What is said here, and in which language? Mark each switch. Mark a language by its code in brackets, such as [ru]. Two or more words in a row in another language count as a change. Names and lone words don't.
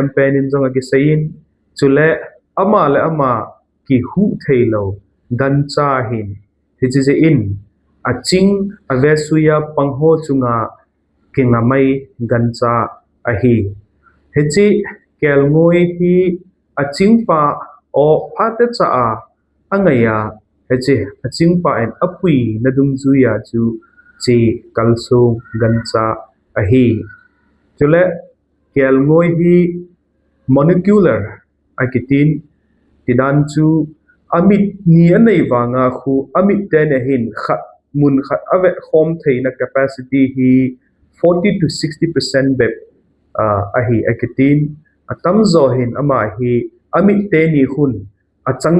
[tcz] pen in jonga ki sein chule ama le ama ki hu thailo gan cha hin hiche in aching avesuya pangho chunga kingamai gancha ahi hechi kelngoi hi achingpa o phate cha a angaya hechi achingpa en apui nadung zuya chu chi kalso gancha ahi chule kelngoi hi molecular akitin tidan chu amit ni anei wanga khu amit ten ahin khat mun khat ave khom theina capacity hi 40 to 60% bep ahi akitin atam zo hin ama hi amit te ni hun achang